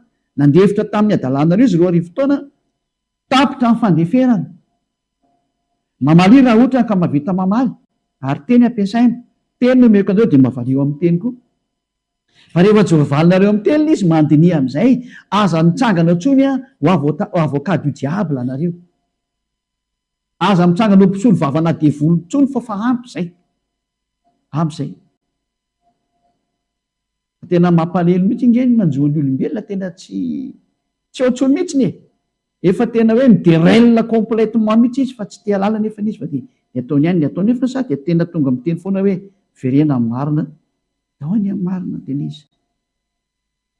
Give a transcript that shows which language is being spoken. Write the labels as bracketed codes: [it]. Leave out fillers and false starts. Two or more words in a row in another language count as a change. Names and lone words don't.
[mg] Nandefitra tamin'ny adalanareo izy 2 arivo taona, tapitra amin'ny fandeferana. Mamaly raha ohatra ka mahavita mamaly, ary teny ampiasaina, teny no meko anareo dia mahavaliao amin'ny teny koa. Fa rehefa tsy voavalinareo amin'ny teny izy mandini amin'izay, aza mitsangana tsony ho [fr] avocat du diable [mg] anareo. Aza mitsangana ho mpisolo vavana devoly tsony fa ampy izay. Ampy izay. Tena mampalelo mihitsy ingeny manjoany olombelona, tena tsy ohatsony mihitsy e. Efa tena hoe miderelina complètement mihitsy izy fa tsy te halala nefa izy fa dia ataony ihany ny ataony nefa sa dia tena tonga miteny foana hoe verena marina, dao any amin'ny marina tena izy.